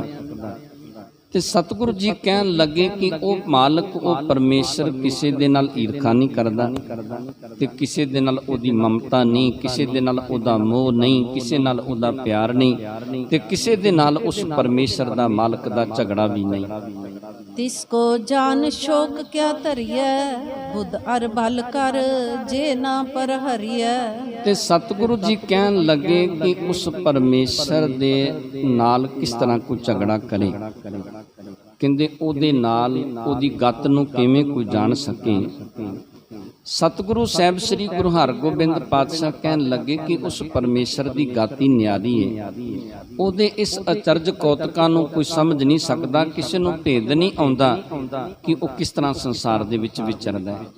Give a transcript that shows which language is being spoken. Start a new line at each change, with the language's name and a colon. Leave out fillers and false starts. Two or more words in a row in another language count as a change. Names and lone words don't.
Punjabi: ਤੇ ਸਤਿਗੁਰੂ ਜੀ ਕਹਿਣ ਲੱਗੇ ਕਿ ਉਹ ਮਾਲਕ, ਉਹ ਪਰਮੇਸ਼ਰ ਕਿਸੇ ਦੇ ਨਾਲ ਈਰਖਾ ਨਹੀਂ ਕਰਦਾ, ਤੇ ਕਿਸੇ ਦੇ ਨਾਲ ਉਹਦੀ ਮਮਤਾ ਨਹੀਂ, ਕਿਸੇ ਦੇ ਨਾਲ ਉਹਦਾ ਮੋਹ ਨਹੀਂ, ਕਿਸੇ ਨਾਲ ਉਹਦਾ ਪਿਆਰ ਨਹੀਂ, ਤੇ ਕਿਸੇ ਦੇ ਨਾਲ ਉਸ ਪਰਮੇਸ਼ਰ ਦਾ, ਮਾਲਕ ਦਾ ਝਗੜਾ ਵੀ ਨਹੀਂ।
Braj: तिसको जान शोक क्या धरिय बुध अर बल कर जे ना पर हरिय।
Punjabi: ਤੇ ਸਤਿਗੁਰੂ ਜੀ ਕਹਿਣ ਲੱਗੇ ਕਿ ਉਸ ਪਰਮੇਸ਼ਰ ਦੇ ਨਾਲ ਕਿਸ ਤਰ੍ਹਾਂ ਕੋਈ ਝਗੜਾ ਕਰੇ। ਕਹਿੰਦੇ ਉਹਦੇ ਨਾਲ ਉਹਦੀ ਗੱਤ ਨੂੰ ਕਿਵੇਂ ਕੋਈ ਜਾਣ ਸਕੇ। ਸਤਿਗੁਰੂ ਸਾਹਿਬ ਸ੍ਰੀ ਗੁਰੂ ਹਰਗੋਬਿੰਦ ਪਾਤਸ਼ਾਹ ਕਹਿਣ ਲੱਗੇ ਕਿ ਉਸ ਪਰਮੇਸ਼ਰ ਦੀ ਗਾਤੀ ਨਿਆਰੀ ਹੈ, ਉਹਦੇ ਇਸ ਅਚਰਜ ਕੌਤਕਾਂ ਨੂੰ ਕੋਈ ਸਮਝ ਨਹੀਂ ਸਕਦਾ, ਕਿਸੇ ਨੂੰ ਭੇਦ ਨਹੀਂ ਆਉਂਦਾ ਕਿ ਉਹ ਕਿਸ ਤਰ੍ਹਾਂ ਸੰਸਾਰ ਦੇ ਵਿੱਚ ਵਿਚਰਦਾ ਹੈ।